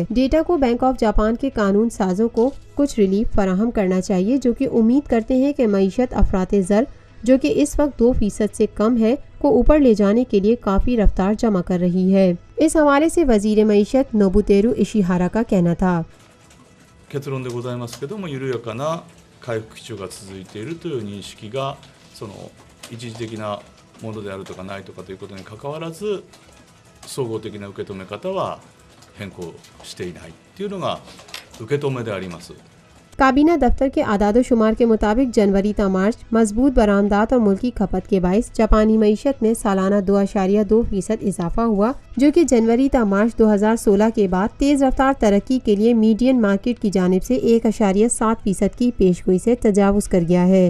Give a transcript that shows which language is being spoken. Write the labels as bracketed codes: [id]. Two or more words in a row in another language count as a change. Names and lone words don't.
[ur] ڈیٹا کو بینک آف جاپان کے قانون سازوں کو کچھ ریلیف فراہم کرنا چاہیے، جو کہ امید کرتے ہیں کہ معیشت افراط زر، جو کہ اس وقت 2% سے کم ہے، کو اوپر لے جانے کے لیے کافی رفتار جمع کر رہی ہے. اس حوالے سے وزیر معیشت نوبوتیرو ایشیہارا کا کہنا تھا. [ja] 結論でございますけども、緩やかな回復基調が続いているという認識が、その一時的なものであるとかないとかということにかかわらず、総合的な受け止め方は変更していないっていうのが受け止めであります。 [ur] کابینہ دفتر کے اعداد شمار کے مطابق جنوری تا مارچ مضبوط برآمدات اور ملکی کھپت کے باعث جاپانی معیشت میں سالانہ 2.2% اضافہ ہوا، جو کہ جنوری تا مارچ 2016 کے بعد تیز رفتار ترقی کے لیے [en] median market [ur] کی جانب سے 1.7% کی پیشگوئی سے تجاوز کر گیا ہے.